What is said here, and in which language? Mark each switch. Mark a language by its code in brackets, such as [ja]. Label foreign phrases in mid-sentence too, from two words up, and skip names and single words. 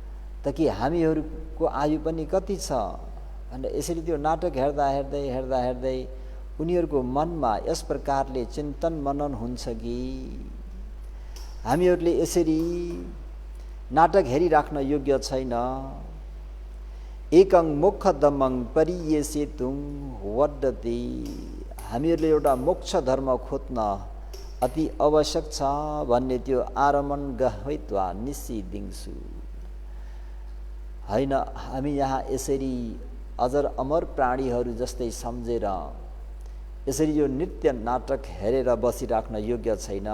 [ne] त त कि हामीहरूको आयु पनि कति छ भनेर यसरी त्यो नाटक हेर्दा हेर्दै हेर्दा हेर्दै उनीहरूको मनमा यस प्रकारले चिन्तन मनन हुन्छ कि हामीहरूले यसरी नाटक हेरिराख्न योग्य छैन। [pi] एकं मोक्षधर्मं परियेसेतुं वदति, [ne] हामीहरूले एउटा मोक्ष धर्म खोज्न अति आवश्यक छ भन्ने त्यो [pi] आरमण गहैत्वा [ne] निश्चिदिन्छु। हैन, हामी यहाँ यसरी अजर अमर प्राणीहरू जस्तै सम्झेर यसरी यो नृत्य नाटक हेरेर बसिराख्न योग्य छैन।